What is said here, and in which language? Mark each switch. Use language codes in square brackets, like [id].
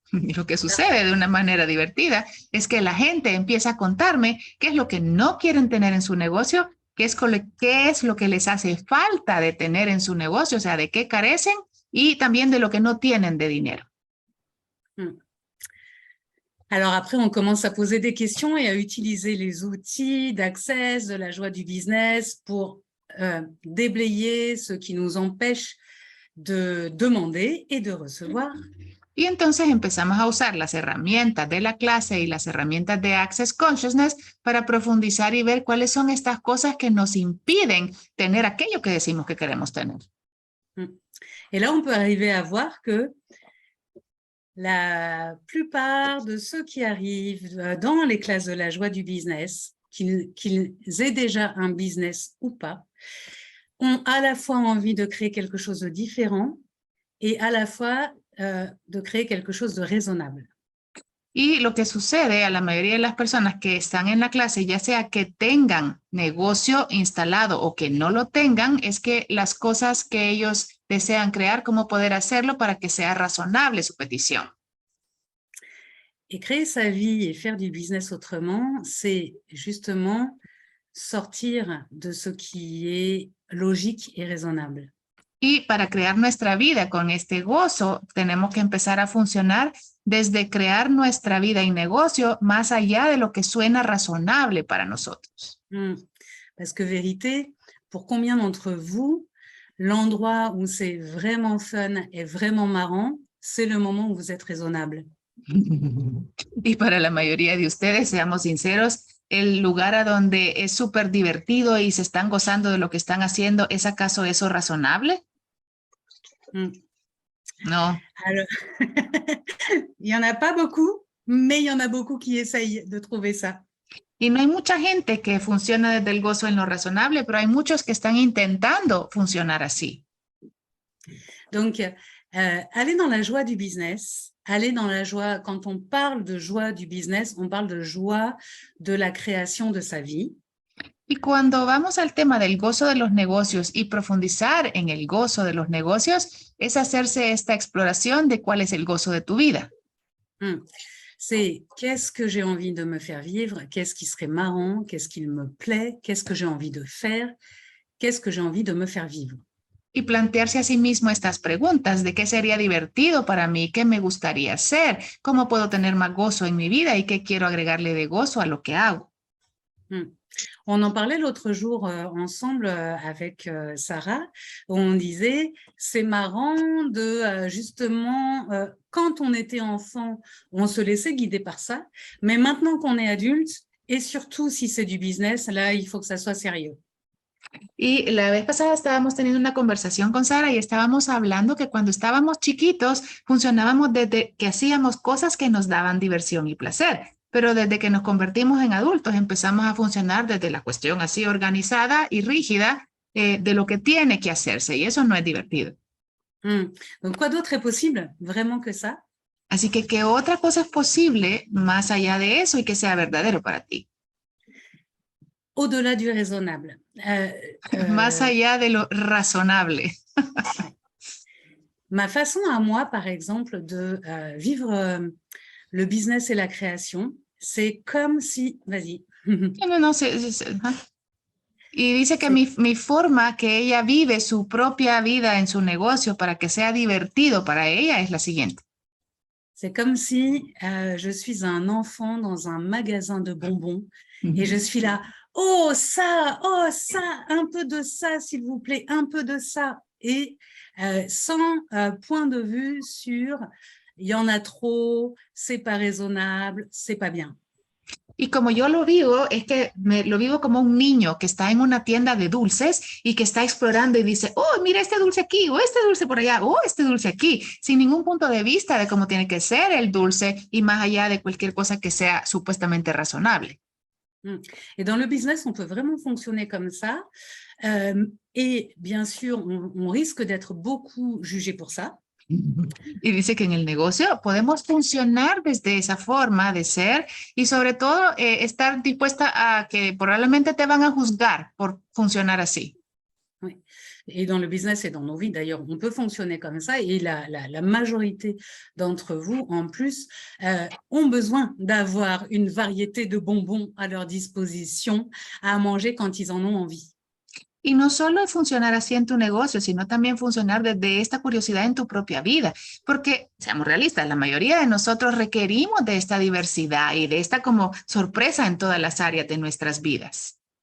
[es] Y lo que sucede de una manera divertida es que la gente empieza a contarme qué es lo que no quieren tener en su negocio, qué es lo que les hace falta de tener en su negocio, o sea, de qué carecen y también de lo que no tienen de dinero. [fr] Alors après, on commence à poser des questions et à utiliser les outils d'Access, de la joie du business pour déblayer ce qui nous empêche de demander et de recevoir. [es] Y entonces empezamos a usar las herramientas de la clase y las herramientas de Access Consciousness para profundizar y ver cuáles son estas cosas que nos impiden tener aquello que decimos que queremos tener. [fr] Et là, on peut arriver à voir que la plupart de ceux qui arrivent dans les classes de la joie du business, qu'ils aient déjà un business ou pas, ont à la fois envie de créer quelque chose de différent et à la fois de créer quelque chose de raisonnable. [es] Y lo que sucede a la mayoría de las personas que están en la clase, ya sea que tengan negocio instalado o que no lo tengan, es que las cosas que ellos desean crear, cómo poder hacerlo para que sea razonable su petición. [fr] Et créer sa vie et faire du business autrement, c'est justement sortir de ce qui est logique et raisonnable. [es] Y para crear nuestra vida con este gozo, tenemos que empezar a funcionar desde crear nuestra vida y negocio más allá de lo que suena razonable para nosotros. [fr] Parce que vérité, pour combien d'entre vous, l'endroit où c'est vraiment fun et vraiment marrant, c'est le moment où vous êtes raisonnable. [es] Y para la mayoría de ustedes, seamos sinceros, el lugar a donde es súper divertido y se están gozando de lo que están haciendo, ¿es acaso eso razonable? No. [fr] Alors, il n'y en a pas beaucoup, mais il y en a beaucoup qui essayent de trouver ça. [es] Y no hay mucha gente que funciona desde el gozo en lo razonable, pero hay muchos que están intentando funcionar así. [fr] Donc, aller dans la joie du business, aller dans la joie, quand on parle de joie du business, on parle de joie de la création de sa vie. [es] Y cuando vamos al tema del gozo de los negocios y profundizar en el gozo de los negocios, es hacerse esta exploración de cuál es el gozo de tu vida. [fr] C'est qu'est-ce que j'ai envie de me faire vivre, qu'est-ce qui serait marrant, qu'est-ce qui me plaît, qu'est-ce que j'ai envie de faire, qu'est-ce que j'ai envie de me faire vivre. [es] Y plantearse a sí mismo estas preguntas de qué sería divertido para mí, qué me gustaría hacer, cómo puedo tener más gozo en mi vida y qué quiero agregarle de gozo a lo que hago. [fr] On en parlait l'autre jour ensemble avec Sarah, où on disait, c'est marrant de justement, quand on était enfant, on se laissait guider par ça, mais maintenant qu'on est adulte, et surtout si c'est du business, là, il faut que ça soit sérieux. [es] Y la vez pasada estábamos teniendo una conversación con Sara y estábamos hablando que cuando estábamos chiquitos funcionábamos desde que hacíamos cosas que nos daban diversión y placer. Pero desde que nos convertimos en adultos empezamos a funcionar desde la cuestión así organizada y rígida de lo que tiene que hacerse y eso no es divertido. [fr] Donc, quoi d'autre est possible vraiment que ça? [es] Así que, ¿qué otra cosa es posible más allá de eso y que sea verdadero para ti? [fr] Au-delà du raisonnable. [es] Más allá de lo razonable. [fr] Ma façon à moi, par exemple, de vivre le business et la création, c'est comme si... Vas-y. [es] No, y dice que mi forma que ella vive su propia vida en su negocio para que sea divertido para ella es la siguiente. [fr] C'est comme si je suis un enfant dans un magasin de bonbons et je suis là, oh ça, un peu de ça, s'il vous plaît, un peu de ça. Et sans point de vue sur il y en a trop, c'est pas raisonnable, c'est pas bien. [es] Y como yo lo vivo, es que lo vivo como un niño que está en una tienda de dulces y que está explorando y dice, oh, mira este dulce aquí, o este dulce por allá, o este dulce aquí, sin ningún punto de vista de cómo tiene que ser el dulce y más allá de cualquier cosa que sea supuestamente razonable. [fr] Et dans le business, on peut vraiment fonctionner comme ça. Et bien sûr, on risque d'être beaucoup jugé pour ça. [es] Y dice que en el negocio podemos funcionar desde esa forma de ser y sobre todo estar dispuesta a que probablemente te van a juzgar por funcionar así. [fr] Oui. Et dans le business et dans nos vies, d'ailleurs, on peut fonctionner comme ça. Et la majorité d'entre vous, en plus, ont besoin d'avoir une variété de bonbons à leur disposition à manger quand ils en ont envie. [es] Y no solo funcionar así en tu negocio, sino también funcionar desde esta curiosidad en tu propia vida. Porque, seamos realistas, la mayoría de nosotros requerimos de esta diversidad y de esta como sorpresa en todas las áreas de nuestras vidas.